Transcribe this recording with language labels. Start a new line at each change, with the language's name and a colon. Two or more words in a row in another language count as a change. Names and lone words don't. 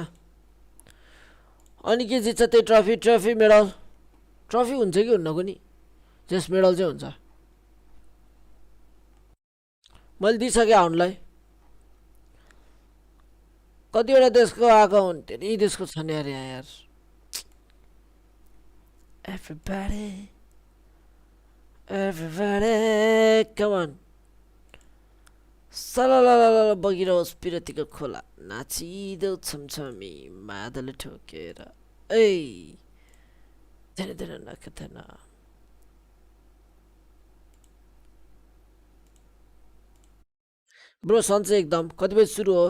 Nepali: अनि के जित्छ त्यही ट्रफी ट्रफी मेडल? ट्रफी हुन्छ कि हुन्न कुनि? जस मेडल चाहिँ हुन्छ। मैले दिइसकेँ आउनलाई। कतिवटा देशको आएको हुन्, धेरै देशको छ नि यार यहाँ यार।
English: Everybody, everybody, come on.
Nepali: सलल बगिरहोस् पिरतीको खोला, नाचिदेऊ छमछमी मादल ठोकेर। ए धेरै धेरै नकथन। ब्रो सन्चै एकदम। कति बजी सुरु हो?